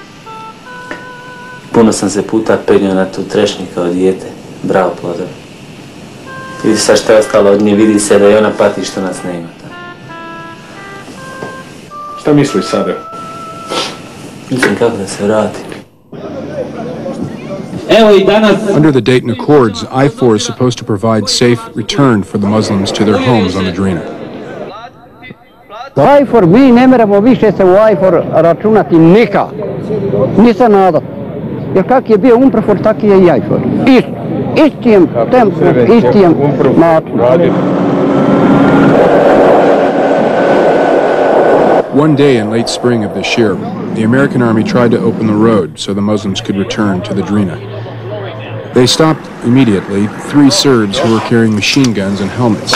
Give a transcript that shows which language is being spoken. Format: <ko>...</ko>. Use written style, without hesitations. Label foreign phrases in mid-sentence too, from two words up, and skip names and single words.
<bs>Puno sam se puta penio na tu trešnju kao dijete. Bravo plodor. Vidi sad što je ostalo od nje, vidi se da i ona pati što nas nema. Šta misliš sada? Mislim kako da se vratim. Evo i danas...</bs> <en>Under the Dayton Accords, I-4 is supposed to provide safe return for the Muslims to their homes on the Drina.</en> <bs>I-4, mi ne moramo više se u I-4 računati nikak. Nisam nadat. Jer kak je bio Umprofor, tak je i I-4. Istijem tempom, istijem matom.</bs> <en>One day in late spring of this year, the American army tried to open the road so the Muslims could return to the Drina. They stopped immediately 3 Serbs who were carrying machine guns and helmets.</en>